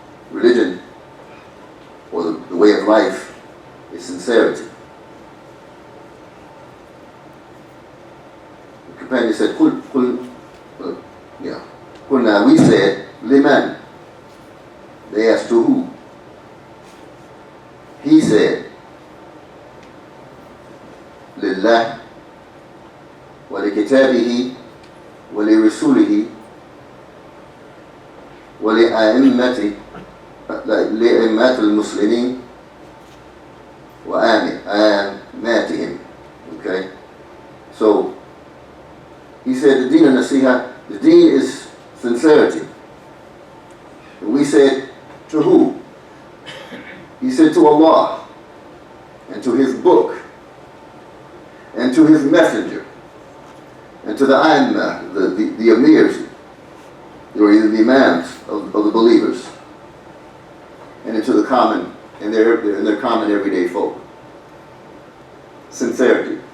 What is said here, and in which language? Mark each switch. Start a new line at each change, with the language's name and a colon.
English: Religion, or the way of life, is sincerity. The companion said,
Arabic: Qulna,
English: we said,
Arabic: liman.
English: They asked, to who? He said,
Arabic: لله ولكتابه ولرسوله ولأئمة المسلمين وآماتهم.
English: Okay? So, he said the deen of nasiha, the deen is sincerity. And we said, to who? He said, to Allah, and to His book, and to His messenger, and to the A'immah, the emirs, or the imams of the believers, and into the common, and their common everyday folk. Sincerity.